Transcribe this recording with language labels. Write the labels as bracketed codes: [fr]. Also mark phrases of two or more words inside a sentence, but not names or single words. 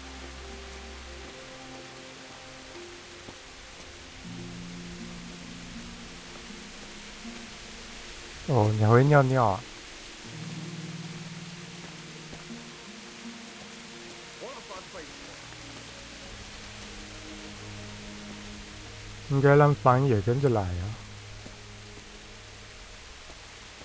[zh] 哦，你还会尿尿啊？ [hu] Hol a faszba is van? [zh] 应该让翻也跟着来啊。